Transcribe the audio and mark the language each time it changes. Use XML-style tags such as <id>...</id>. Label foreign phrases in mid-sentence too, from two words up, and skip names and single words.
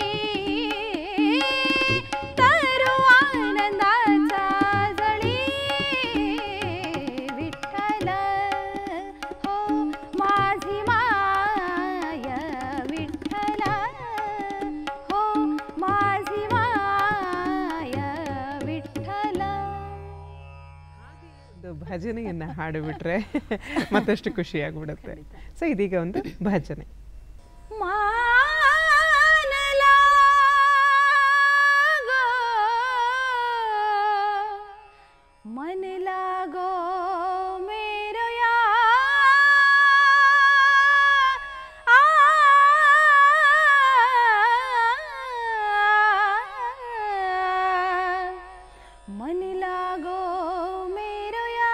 <mr>तरू आनंदाचा जळी विठ्ठल हो माझी माय विठ्ठल हो माझी माय ವಿಠಲ</mr> <kn>ಒಂದು ಭಜನೆಯನ್ನು ಹಾಡಿಬಿಟ್ರೆ ಮತ್ತಷ್ಟು ಖುಷಿಯಾಗ್ಬಿಡುತ್ತೆ. ಸೊ ಇದೀಗ ಒಂದು ಭಜನೆ.</kn> <hi>मन लागो मेरो यार मन लागो मेरो</hi>